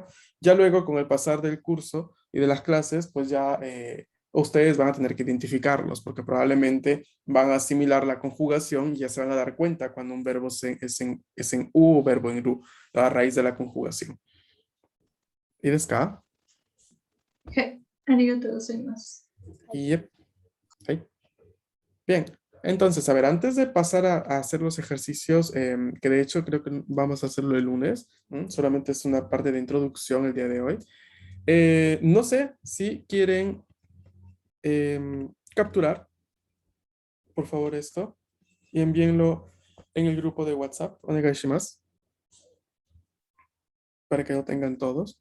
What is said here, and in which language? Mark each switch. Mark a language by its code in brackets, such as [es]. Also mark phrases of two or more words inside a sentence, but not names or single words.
[es] Ya luego, con el pasar del curso y de las clases, pues ya ustedes van a tener que identificarlos porque probablemente van a asimilar la conjugación y ya se van a dar cuenta cuando un verbo es en u o verbo en ru, a raíz de la conjugación. ¿Y de acá? [ja] ありがとうございます. [es] Yep. Okay. Bien, entonces, a ver, antes de pasar a hacer los ejercicios, que de hecho creo que vamos a hacerlo el lunes, solamente es una parte de introducción el día de hoy. No sé si quieren capturar, por favor, esto y envíenlo en el grupo de WhatsApp, onegaishimasu, para que lo tengan todos.